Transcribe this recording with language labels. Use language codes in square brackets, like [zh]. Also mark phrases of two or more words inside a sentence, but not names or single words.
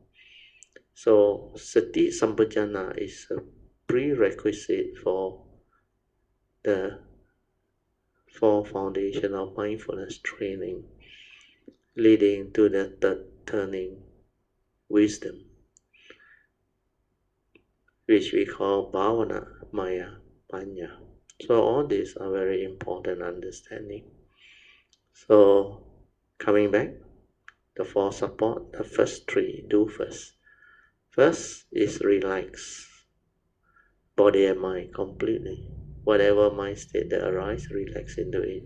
[en] So [pi] sati sampajana [en] is a prerequisite for the four foundation of mindfulness training, leading to the third turning, wisdom, which we call [pi] bhavana, maya, panya. [en] So all these are very important understanding. So coming back, the four support, the first three do first. First is relax body and mind completely. Whatever mind state that arises, relax into it.